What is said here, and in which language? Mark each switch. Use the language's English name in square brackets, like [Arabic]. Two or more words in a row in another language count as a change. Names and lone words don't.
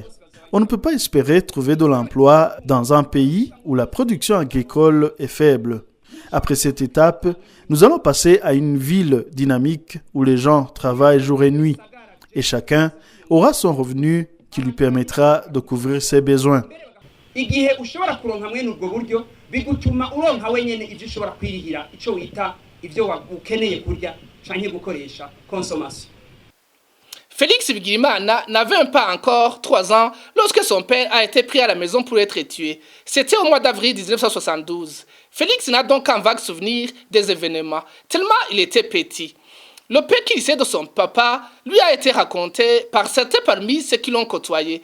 [French] On ne peut pas espérer trouver de l'emploi dans un pays où la production agricole est faible. Après cette étape, nous allons passer à une ville dynamique où les gens travaillent jour et nuit. Et chacun aura son revenu qui lui permettra de couvrir ses besoins. [Rundi] Igihe ushobora kuronka mwene ubwo buryo bigutuma uronka wenyene ivyo ushobora kwirihira ico wita ivyo ukeneye kurya canke gukoresha consommation. [French] Félix Bigirimana n'avait pas encore 3 ans lorsque son père a été pris à la maison pour être tué. C'était au mois d'avril 1972. Félix n'a donc qu'un vague souvenir des événements, tellement il était petit. Le peu qu'il sait de son papa lui a été raconté par certains parmi ceux qui l'ont côtoyé.